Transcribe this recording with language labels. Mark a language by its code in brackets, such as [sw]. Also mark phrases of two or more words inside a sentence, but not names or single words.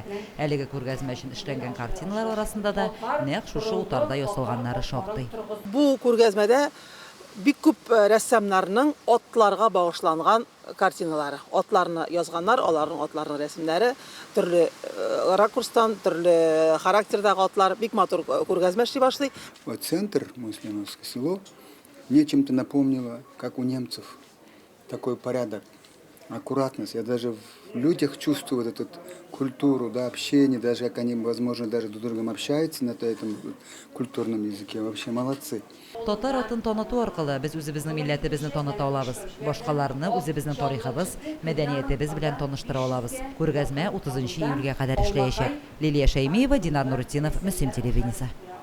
[tt] Әлеге күргәзмә өчен эшләнгән картиналар арасында да нәкъ шушы утарда ясалганнары шактый. Бу күргәзмәдә бик күп рәссамнарның атларга багышланган картиналары. Атларны язганнар, аларның атларының рәсемнәре, төрле ракурстан, төрле характердагы атлар бик матур күргәзмә эшли башлый. [ru] Центр, Муслиновское село, мне чем-то напомнило, как у немцев, такой порядок, аккуратность. Я даже в людях чувствую вот эту культуру, да, общение, даже как они, возможно, даже друг с другом общаются на этом культурном языке. Вообще молодцы. [tt] Татар атын таныту аркылы без үзебезнең милләтебезне таныта алабыз. Башкаларны үзебезнең тарихыбыз, мәдәниятебез белән таныштыра алабыз. Күргәзмә 30 июльгә кадәр эшләячәк. Лилия Шәймиева, Динар Нурутдинов, Мөслим телевидениесе.